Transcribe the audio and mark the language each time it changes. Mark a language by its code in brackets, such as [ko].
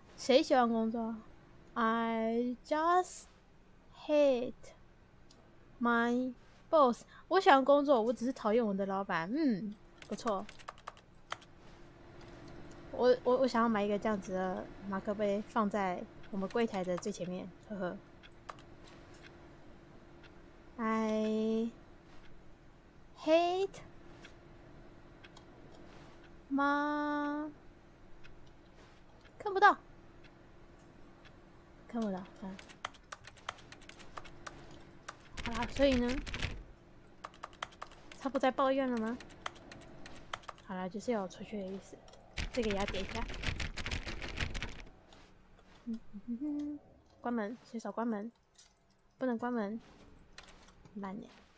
[zh] 谁喜欢工作 [en] ？I just hate my boss. [zh] 我喜欢工作，我只是讨厌我的老板。不错。我想要买一个这样子的马克杯，放在我们柜台的最前面。呵呵。 [en] I hate my [zh] 看不到，看不到。好啦，所以呢，他不再抱怨了吗？好啦，就是要我出去的意思。这个也要点一下。关门，随手关门，不能关门，慢点。